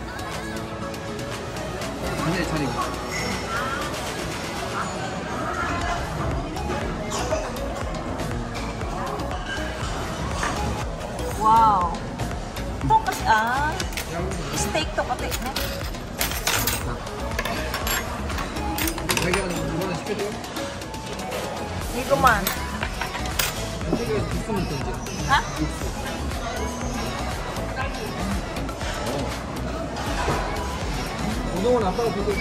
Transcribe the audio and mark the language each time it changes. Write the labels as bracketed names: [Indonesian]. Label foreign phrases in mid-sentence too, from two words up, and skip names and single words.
[Korean] 근데 애찬이가 [English] Wow. [Filipino] Ito kasi steak to kasi. [Korean] 자기가 이거는 시켜줘? 이거만. 안쪽에 국수는 던져. Ha? 운동은 아빠가 보고 있고.